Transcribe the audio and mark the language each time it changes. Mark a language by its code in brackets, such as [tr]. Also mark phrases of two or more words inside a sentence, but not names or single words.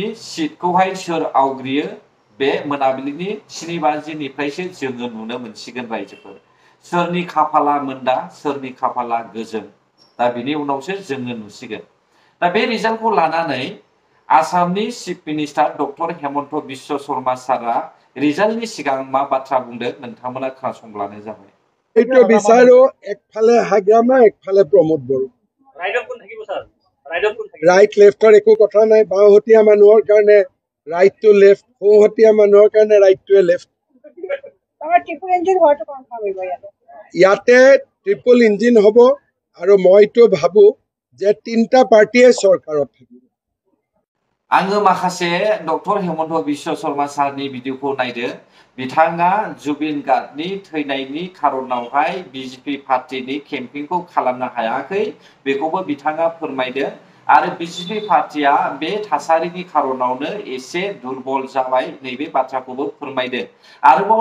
[brx] सिटखौहाय सोर आवग्रियो बे मोनाबिलिनि 7:50 निफ्रायसो जोङो नुनो मोनसिगोन रायजोफोर सोरनि खाफाला मोनदा सोरनि खाफाला गोजों दा बिनि उनावसो जोङो नुसिगोन दा बे रिजाल्टखौ लानानै आसामनि [en] chief minister [brx] डक्टर हेमन्त बिश्व शर्मा सारा रिजाल्टनि सिगां मा बाथ्रा बुंदों नोंथांमोना खोनासंब्लानो जाबाय [as] এইটো বিচাৰো একফালে হাগ্ৰামা একফালে প্ৰমোদ বড়ো ৰাইডৰ কোন থাকিব স্যাৰ ৰাইডৰ কোন থাকিব [en] right left [as] একো কথা নাই বাওহতীয়া মানুহৰ কাৰণে [en] right to left [as] সোঁহতীয়া মানুহৰ কাৰণে [en] right to left [as] আমাৰ [en] triple engine [as] হোৱাটো কনফাৰ্ম হ'ব ইয়াতে [en] triple engine [as] হ'ব আৰু মইতো ভাবো যে তিনটা পাৰ্টিয়ে চৰকাৰত থাকিব [brx] आङो माखासे डक्टर हेमन्त बिश्व शर्मा सारनि भिडिअखौ नायदों बिथाङा जुबिन गार्गनि थैनायनि खारनावहाय BJP पार्टिनि केम्पिंखौ खालामनो हायाखै बेखौबो बिथाङा फोरमायदों आरो BJP पार्टिया बे थासारिनि खारनावनो एसे दुर्बल जाबाय नैबे बाथ्राखौबो फोरमायदों आरोबाव